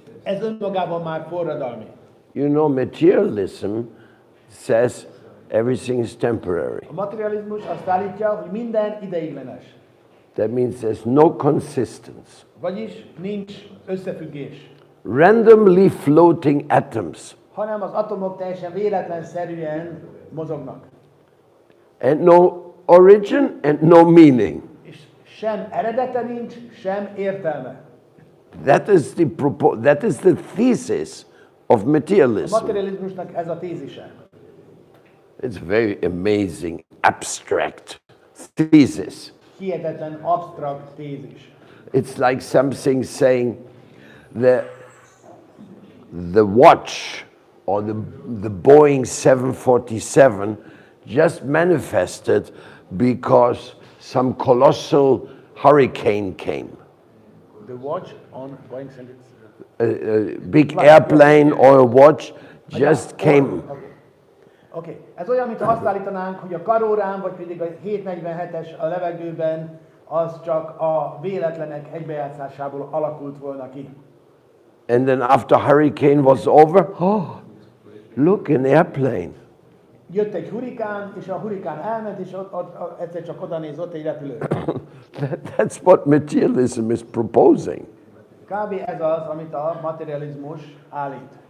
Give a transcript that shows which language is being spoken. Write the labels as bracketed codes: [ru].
[hu] Ez önmagában már forradalmi. [en] You know, materialism says everything is temporary. [hu] A materializmus azt állítja, hogy minden ideiglenes. [en] That means there's no consistence. [hu] Vagyis nincs összefüggés. [en] Randomly floating atoms [hu] Hanem az atomok teljesen véletlenszerűen mozognak. [en] and no origin and no meaning. [hu] És sem eredete nincs, sem értelme. [en] That is the thesis of [hu] A [en] materialism. [hu] materializmusnak ez a tézise. [en] It's very amazing, abstract thesis. [hu] Hihetetlen absztrakt tézis. [en] It's like something saying the watch or the Boeing 747 just manifested because some colossal hurricane came. The watch on Boeing A big airplane or a watch just came. [hu] Oké. Ez olyan, mint azt állítanánk, hogy a karórám, vagy pedig a 747-es a levegőben, az csak a véletlenek egybejátszásából alakult volna ki. [en] And then after hurricane was over, oh, look, an airplane. [hu] Jött egy hurikán, és a hurikán elment, és ott egyszer csak oda nézott egy repülő. [en] That's what materialism is proposing. [hu] Kb. Ez az, amit a materializmus állít.